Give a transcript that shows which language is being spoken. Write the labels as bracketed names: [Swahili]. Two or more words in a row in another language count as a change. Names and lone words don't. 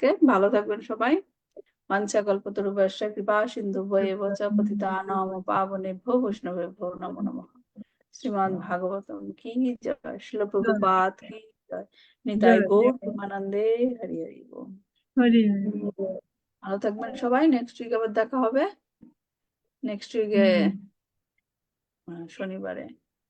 [Bangla] ভালো থাকবেন সবাই। [Sanskrit] বাঞ্ছাকল্পতরুভ্যশ্চ কৃপা সিন্ধুভ্যেব চ পতিতানাং পাবনেভ্যো বৈষ্ণবেভ্যো নমো নমঃ। [Bangla] শ্রীমদ্ ভাগবতম কি জয়, শ্রীল প্রভুপাদ কি জয়, নিতাই গৌর প্রেমানন্দে হরি হরি বল। ভালো থাকবেন সবাই। [English] next week [Bangla] আবার দেখা হবে, [English] next weeke [Bangla] শনিবারে।